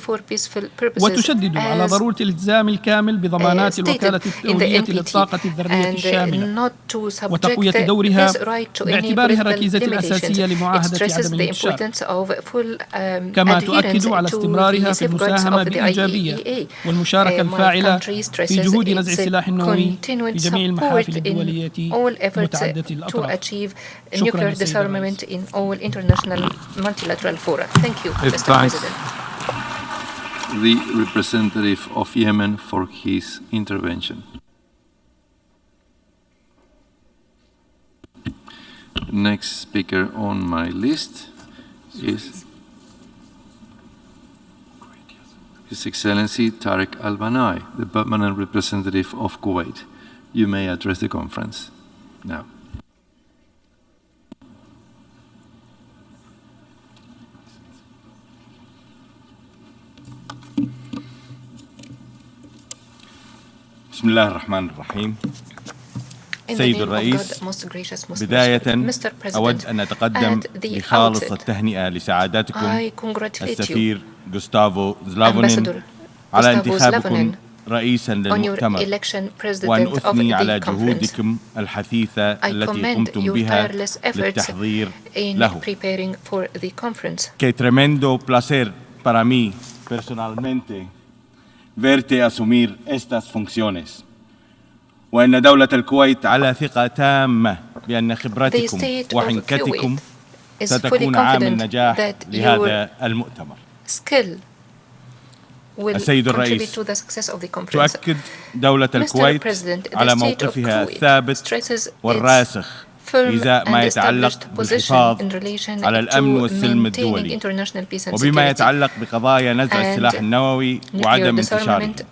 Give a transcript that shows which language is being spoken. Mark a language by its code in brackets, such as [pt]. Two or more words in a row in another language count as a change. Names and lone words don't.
[ar] وتشدد على ضرورة الالتزام الكامل بضمانات الوكالة الدولية للطاقة الذرية الشاملة وتقوية دورها باعتبارها الركيزة الأساسية لمعاهدة عدم الانتشار، كما تؤكد على استمرارها في المساهمة بإيجابية والمشاركة الفاعلة في جهود نزع السلاح النووي في جميع المحافل الدولية متعددة الأطراف. شكرا [en] the representative of Yemen for his intervention. Next speaker on my list is His Excellency Tariq Al-Banai, the permanent representative of Kuwait. You may address the conference now. [ar] بسم الله الرحمن الرحيم. سيد الرئيس، بداية أود أن أتقدم بخالص التهنئة لسعادتكم السفير غوستافو زلافونين على انتخابكم رئيسا للمؤتمر، وأن أثني على جهودكم الحثيثة التي قمتم بها للتحضير له. [es] Que tremendo placer para mí personalmente verte asumir estas funciones. [ar] وأن دولة الكويت على ثقة تامة بأن خبرتكم وحنكتكم ستكون عامل نجاح لهذا المؤتمر. السيد الرئيس، تؤكد دولة الكويت على موقفها الثابت والراسخ إزاء ما يتعلق بالحفاظ على الأمن والسلم الدولي، وبما يتعلق بقضايا نزع السلاح النووي وعدم انتشاره،